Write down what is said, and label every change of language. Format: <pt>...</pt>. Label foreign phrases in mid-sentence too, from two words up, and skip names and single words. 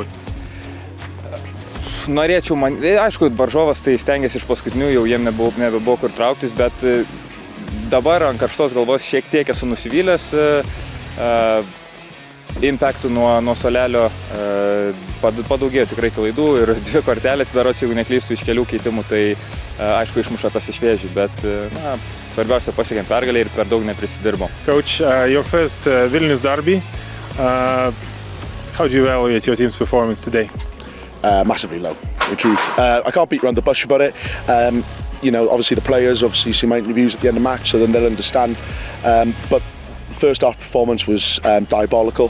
<lt>Norėčiau, aišku, varžovas tai stengiasi iš paskutinių, jau jiem nebebuvo kur trauktis, bet dabar ant karštos galvos šiek tiek esu nusivylęs. Impactų nuo suolelio padaugėjo tikrai klaidų ir 2 kortelės, berods, jeigu neklystų iš kelių keitimų, tai aišku išmuša tas iš vėžių, bet svarbiausia pasiekėm pergalę ir per daug neprisidirbom.</lt> <en>Coach, your first Vilnius derby. How do you evaluate your team's performance today? Massively low, in truth. I can't beat around the bush about it. Obviously the players see my interviews at the end of the match, so then they'll understand. But first half performance was diabolical.</en>